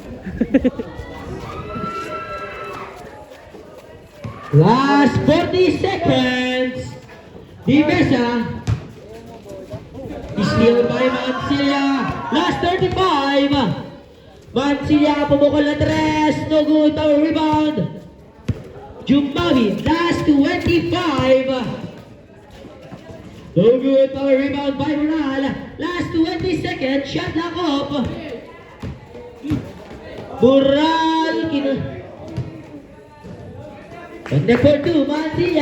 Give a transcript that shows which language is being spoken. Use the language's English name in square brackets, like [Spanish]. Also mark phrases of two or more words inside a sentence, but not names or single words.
[English] Last 40 seconds. Di Mesa. Steal by Mansilla. Last 35. Mansilla [Filipino] pumukol na [English] 3. No good. Power rebound. Jumbawin. Last 25. No good. Power rebound by Moral. Last 20 seconds. Shot lock up. Moral. Connect for 2. Mansilla.